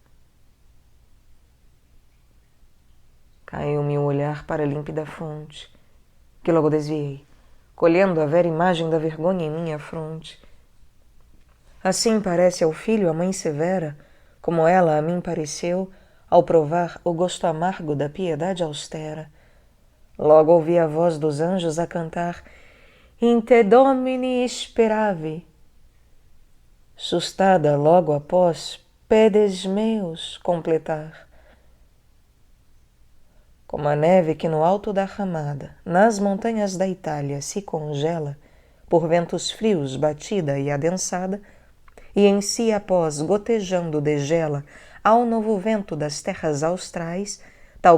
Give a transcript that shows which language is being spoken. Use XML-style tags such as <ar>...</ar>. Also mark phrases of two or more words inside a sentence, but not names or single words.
<pt>Caiu-me o olhar para a límpida fonte, que logo desviei, colhendo a vera imagem da vergonha em minha fronte. Assim parece ao filho a mãe severa, como ela a mim pareceu, ao provar o gosto amargo da piedade austera. Logo ouvi a voz dos anjos a cantar,</pt> <la>in te domini speravi.</la> <pt>Sustada logo após, pedes meus completar. Como a neve que no alto da ramada, nas montanhas da Itália se congela, por ventos frios batida e adensada, e em si após gotejando degela ao novo vento das terras austrais, tal</pt>